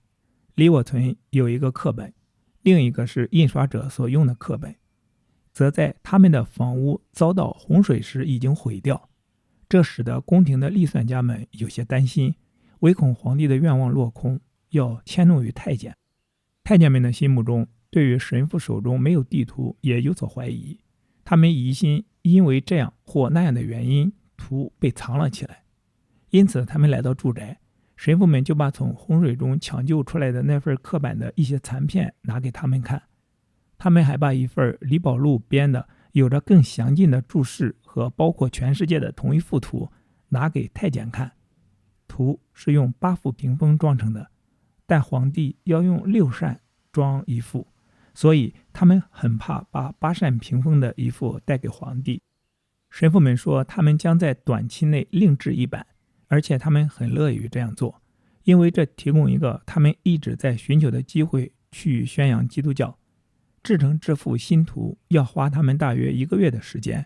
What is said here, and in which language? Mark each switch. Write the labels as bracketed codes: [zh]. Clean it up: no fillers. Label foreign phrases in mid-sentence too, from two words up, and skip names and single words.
[zh] 李我存有一個刻本，另一個是印刷者所用的刻本，則在他們的房屋遭到洪水時已經毀掉。這使得宮廷的立算家們有些擔心，唯恐皇帝的願望落空，要遷怒於太監。太監們的心目中對於神父手中沒有地圖也有所懷疑，他們疑心因為這樣或那樣的原因，圖被藏了起來。因此他們來到住宅，神父們就把從洪水中搶救出來的那份刻板的一些殘片拿給他们看。他们還把一份李寶祿編的有着更詳盡的注釋和包括全世界的同一幅圖拿給太監看。圖是用8副屏風裝成的，但皇帝要用6扇裝一副，所以他們很怕把8扇屏風的一副帶給皇帝。神父們說他們將在短期內另製一版，而且他們很樂於這樣做，因為這提供一個他們一直在尋求的機會去宣揚基督教。製成這幅新圖要花他們大約1個月的時間。